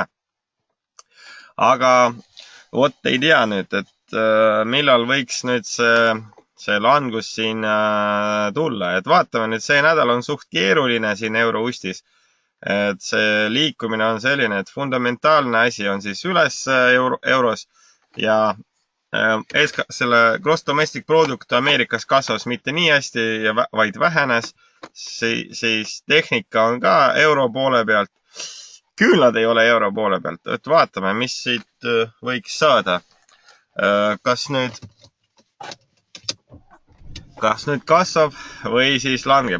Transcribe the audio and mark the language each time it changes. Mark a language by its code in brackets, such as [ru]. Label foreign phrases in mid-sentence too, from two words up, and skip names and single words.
[et] Aga vot ei tea nüüd, et millal võiks nüüd see langus siin tulla. Et vaatame nüüd, see nädal on suht keeruline siin euroustis. Et see liikumine on selline, et fundamentaalne asi on siis üles euros ja selle [en] gross domestic product [et] Ameerikas kasvas mitte nii hästi, vaid vähenes. Siis tehnika on ka euro poole pealt. Küünlad ei ole euro poole pealt. Et vaatame, mis siit võiks saada. Kas nüüd kasvab või siis langeb.